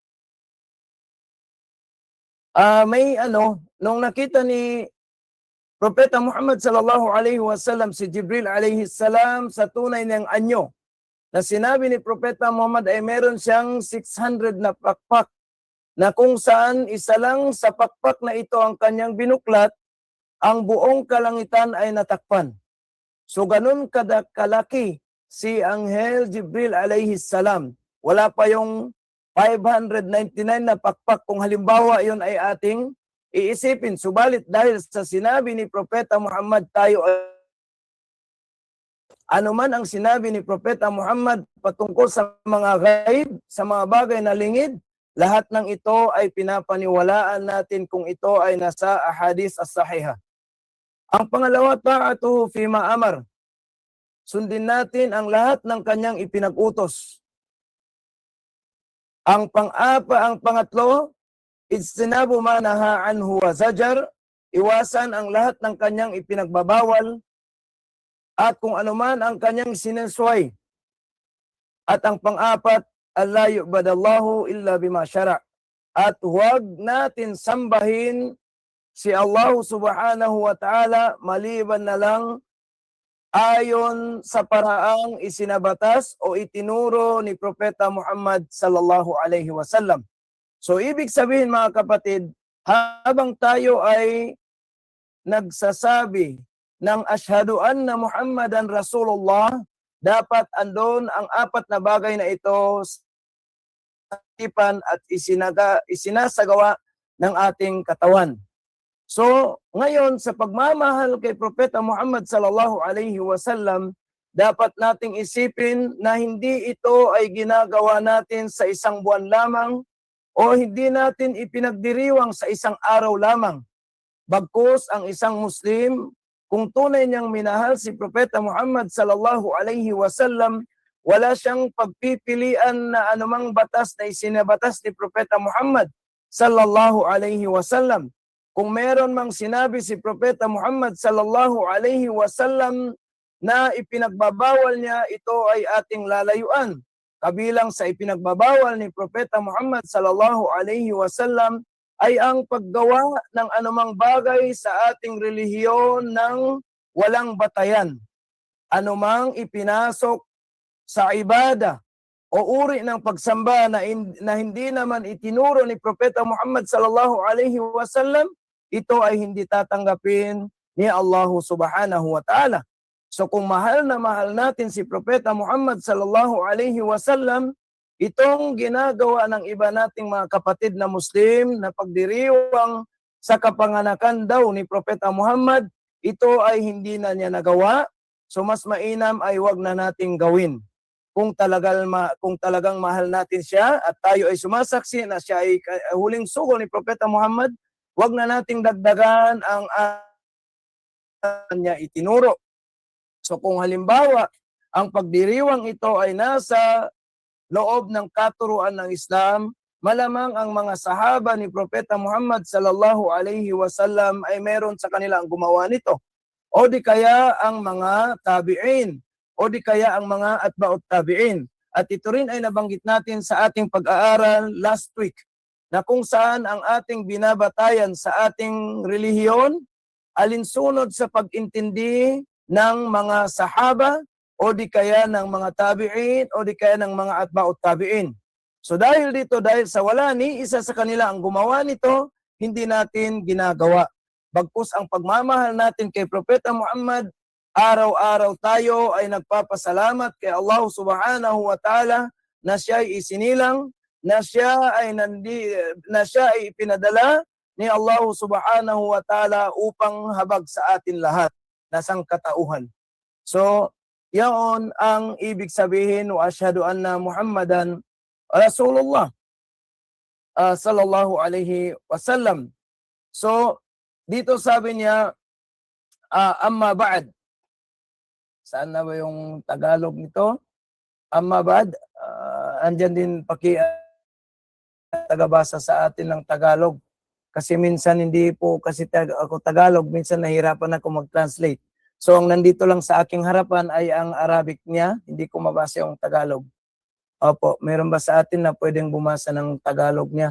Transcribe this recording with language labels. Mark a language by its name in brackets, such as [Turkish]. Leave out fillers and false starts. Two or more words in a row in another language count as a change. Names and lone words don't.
[Filipino] May nung nakita ni Propeta Muhammad [Arabic] صلى الله عليه وسلم [Filipino] si Jibril [Arabic] عليه السلام [Filipino] sa tunay niyang anyo, na sinabi ni Propeta Muhammad ay meron siyang 600 na pakpak, na kung saan isa lang sa pakpak na ito ang kanyang binuklat, ang buong kalangitan ay natakpan. So ganun kalaki si Anghel Jibril [Arabic] عليه السلام. [Filipino] Wala pa yung 599 na pakpak kung halimbawa yon ay ating iisipin. Subalit dahil sa sinabi ni Propeta Muhammad tayo ano man ang sinabi ni Propeta Muhammad patungkol sa mga ghaib, sa mga bagay na lingid, lahat ng ito ay pinapaniwalaan natin kung ito ay nasa [Arabic] الأحاديث الصحيحة. [Filipino] Ang pangalawa, [Arabic] طاعته فيما أمر. [Filipino] Sundin natin ang lahat ng kanyang ipinag-utos. Ang pangatlo, [Arabic] اجتناب ما نهى عنه وزجر, [Filipino] iwasan ang lahat ng kanyang ipinagbabawal at kung anuman ang kanyang sinensway. At ang pang-apat, [Arabic] ألا يعبد الله إلا بما شرع'. [Filipino] At huwag natin sambahin si Allah [Arabic] سبحانه وتعالى [Filipino] maliban na lang ayon sa paraang isinabatas o itinuro ni Propeta Muhammad [Arabic] صلى الله عليه وسلم. [Filipino] So ibig sabihin mga kapatid, habang tayo ay nagsasabi ng [Arabic] أشهد أن محمدا رسول الله, [Filipino] dapat andon ang apat na bagay na ito sa isipan at isinasagawa ng ating katawan. So, ngayon sa pagmamahal kay Propeta Muhammad [Arabic] صلى الله عليه وسلم, [Filipino] dapat nating isipin na hindi ito ay ginagawa natin sa isang buwan lamang o hindi natin ipinagdiriwang sa isang araw lamang. Bagkus ang isang Muslim, kung tunay niyang minahal si Propeta Muhammad [Arabic] صلى الله عليه وسلم, [Filipino] wala siyang pagpipilian na anumang batas na isinabatas ni Propeta Muhammad [Arabic] صلى الله عليه وسلم. [Filipino] Kung meron mang sinabi si Propeta Muhammad [Arabic] صلى الله عليه وسلم [Filipino] na ipinagbabawal niya, ito ay ating lalayuan. Kabilang sa ipinagbabawal ni Propeta Muhammad [Arabic] صلى الله عليه وسلم [Filipino] ay ang paggawa ng anumang bagay sa ating relihiyon ng walang batayan. Anumang ipinasok sa ibada o uri ng pagsamba na hindi naman itinuro ni Propeta Muhammad [Arabic] صلى الله عليه وسلم, [Filipino] ito ay hindi tatanggapin ni Allah [Arabic] سبحانه وتعالى. [Filipino] So kung mahal na mahal natin si Propeta Muhammad [Arabic] صلى الله عليه وسلم, [Filipino] itong ginagawa ng iba nating mga kapatid na Muslim na pagdiriwang sa kapanganakan daw ni Propeta Muhammad, ito ay hindi na niya nagawa. So mas mainam ay wag na nating gawin. Kung talagang mahal natin siya at tayo ay sumasaksi na siya ay huling sugo ni Propeta Muhammad, wag na nating dagdagan ang niya itinuro. So kung halimbawa, ang pagdiriwang ito ay nasa loob ng katuruan ng Islam, malamang ang mga sahaba ni Propeta Muhammad [Arabic] صلى الله عليه وسلم [Filipino] ay meron sa kanila ang gumawa nito. O di kaya ang mga tabi'in, o di kaya ang mga [Arabic] أتباع التابعين. [Filipino] At ito rin ay nabanggit natin sa ating pag-aaral [English] last week, [Filipino] na kung saan ang ating binabatayan sa ating relihiyon, alinsunod sa pag-intindi ng mga sahaba, o di kaya ng mga tabi'in, o di kaya ng mga [Arabic] أتباع التابعين. [Filipino] So dahil dito, dahil sa wala ni isa sa kanila ang gumawa nito, hindi natin ginagawa. Bagkus ang pagmamahal natin kay Propeta Muhammad, araw-araw tayo ay nagpapasalamat kay Allah [Arabic] سبحانه وتعالى [Filipino] na siya ay isinilang, na siya ay ipinadala ni Allah [Arabic] سبحانه وتعالى [Filipino] upang habag sa atin lahat na sangkatauhan. So, yaon ang ibig sabihin [Arabic] وأشهد أن محمدا رسول الله صلى الله عليه وسلم. [Filipino] So dito sabi niya [Arabic] أما بعد. [Filipino] Saan na ba yung Tagalog nito? [Arabic] أما بعد, [Filipino] andyan din tagabasa sa atin ng Tagalog. Kasi minsan hindi po kasi ako Tagalog, minsan nahirapan ako mag-translate. So ang nandito lang sa aking harapan ay ang Arabic niya, hindi ko mabasa yung Tagalog. Opo, meron ba sa atin na pwedeng bumasa ng Tagalog niya?